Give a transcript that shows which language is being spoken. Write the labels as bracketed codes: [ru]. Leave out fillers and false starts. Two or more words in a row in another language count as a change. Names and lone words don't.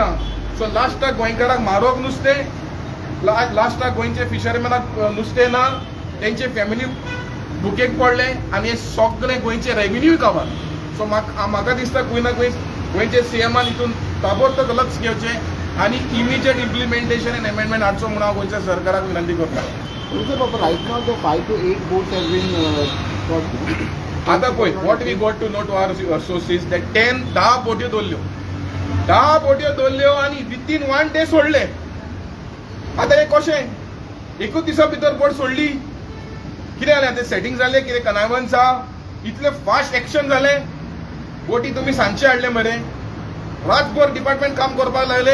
[kok] सो लास्टाक गोंयकारांक मारोंक नुस्तें, लास्टाक गोंयचे फिशरमॅनाक नुस्तें ना, तेंचे फॅमिली बुकेक पडले आनी हे सगळे गोंयचे [en] revenue cover. [kok] सो म्हाका दिसता खंय ना खंय गोंयचे सीएमान हितून ताबडतोब लक्ष घेवचें आनी [en] immediate implementation and amendment [kok] हाडचो म्हणून हांव गोंयच्या सरकाराक विनंती करता. [en] Right now the 5 to 8 boats have been got. [kok] आता पळय [en] what we got to know to our sources that 10 [kok] बोट्यो दवरल्यो आनी [en] within 1 day सोडले. [kok] आता हे कशें एकूच दिसा भितर बोट सोडली कितें जालें आतां सेटिंग जालें कितें कनायवन्स आहा इतले फास्ट एक्शन जालें. बोटी तुमी सांजचे हाडले मरे रातभर डिपार्टमेंट काम करपाक लागले.